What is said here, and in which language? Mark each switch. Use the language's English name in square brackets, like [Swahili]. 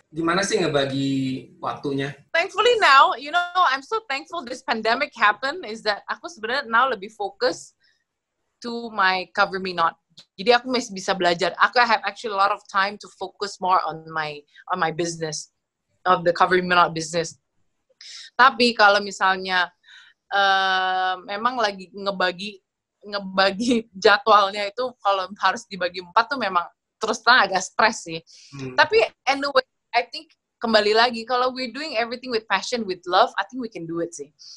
[Indonesian] Gimana sih ngebagi waktunya? [English] Thankfully now, you know, I'm so thankful this pandemic happened is that [Indonesian] aku sebenarnya [English] now [Indonesian] lebih fokus [English] to my Cover Me Not. [Indonesian] Jadi aku masih bisa belajar. [English] Aku have actually a lot of time to focus more on my business, of the Cover Me Not business. [Indonesian] Tapi kalau misalnya memang lagi ngebagi jadwalnya itu kalau harus dibagi 4 tuh memang terus terang agak stres sih. [English] Tapi anyway, I think [Indonesian] kembali lagi kalau [English] we're doing everything with passion, with love, I think we can do it sih.